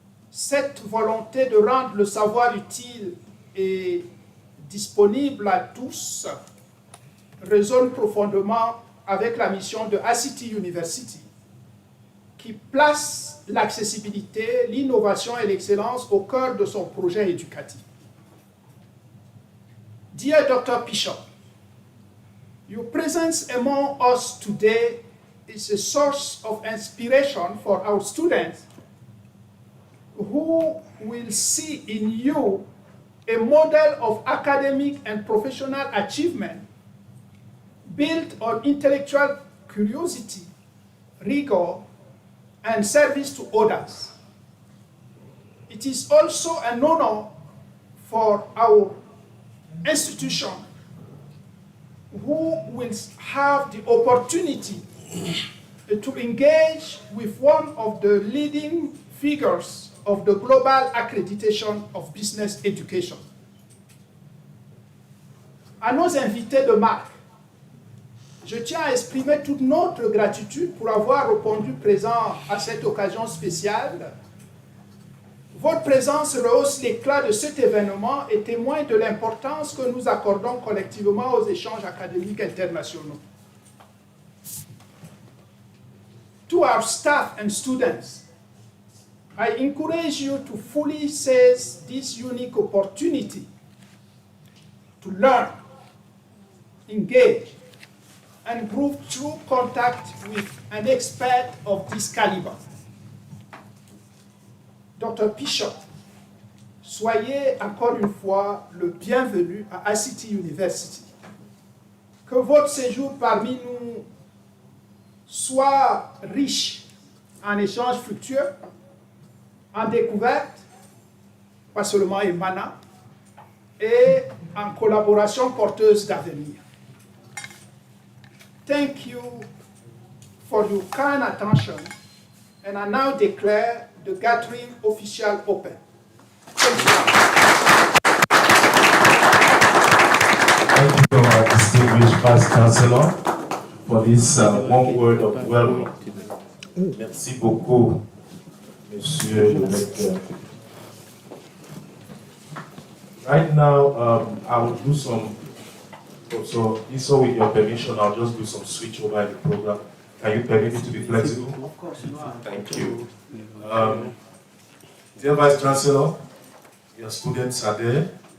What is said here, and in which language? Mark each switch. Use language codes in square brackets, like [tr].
[fr] Cette volonté de rendre le savoir utile et disponible à tous résonne profondément avec la mission de ACT University, qui place l'accessibilité, l'innovation et l'excellence au cœur de son projet éducatif. [en] Dear Dr. PICHOP, your presence among us today is a source of inspiration for our students who will see in you a model of academic and professional achievement built on intellectual curiosity, rigor, and service to others. It is also an honor for our institution who will have the opportunity to engage with one of the leading figures of the global accreditation of business education. [fr] À nos invités de marque, je tiens à exprimer toute notre gratitude pour avoir répondu présent à cette occasion spéciale. Votre présence rehausse l'éclat de cet événement et témoigne de l'importance que nous accordons collectivement aux échanges académiques internationaux. [en] To our staff and students, I encourage you to fully seize this unique opportunity to learn, engage, and improve through contact with an expert of this caliber. Dr. [fr] PICHOP, soyez encore une fois le bienvenu à ACT University. Que votre séjour parmi nous soit riche en échanges fructueux, en découvertes, pas seulement émanant, et en collaboration porteuse d'avenir. [en] Thank you for your kind attention, and I now declare the gathering official open. Thank you. Thank you, our distinguished Vice Chancellor, for this warm word of welcome. [fr] Merci beaucoup, Monsieur le Recteur. [en] Right now, I will do some, so with your permission, I'll just do some switch over in the program. Can you permit me to be flexible? Of course you are. Thank you. Dear Vice Chancellor, your students are there.